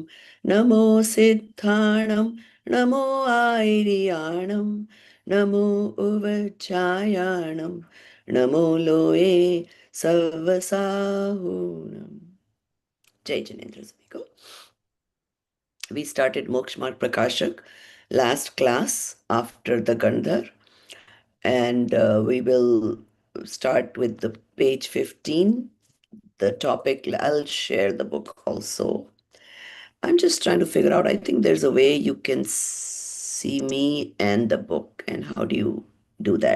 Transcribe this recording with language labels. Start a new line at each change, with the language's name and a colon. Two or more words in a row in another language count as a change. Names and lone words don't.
Prakrit languages: Namo Siddhanam, Namo Airiyanam, Namo Uvachayanam, Namo Loe Savasahunam.
Hindi: Jai Janendra Swamigo.
English: We started Moksha Prakashak last class after the Gandhar, and we will start with the page 15. The topic, I'll share the book also. I'm just trying to figure out, I think there's a way you can see me and the book, and how do you do that?